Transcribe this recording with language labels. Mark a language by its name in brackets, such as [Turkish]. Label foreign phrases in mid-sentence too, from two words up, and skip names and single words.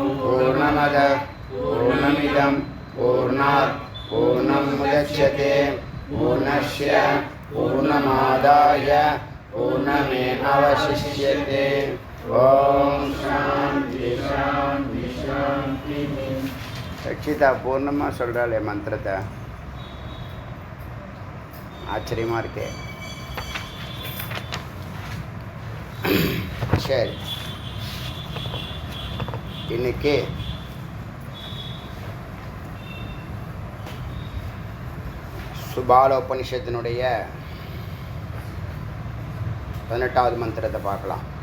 [Sanskrit] पूर्णमद पूर्णमिदं पूर्णात् पूर्णमुदच्यते पूर्णस्य पूर्णमादाय पूर्णमेवावशिष्यते। ओम शांति शांति शांति। [Tamil] ரட்சிதா பூர்ணமாக சொல்கிறாளே மந்திரத்தை, ஆச்சரியமாக இருக்கே. சரி, இன்னைக்கு சுபால உபனிஷத்தினுடைய 18வது மந்திரத்தை பார்க்கலாம்.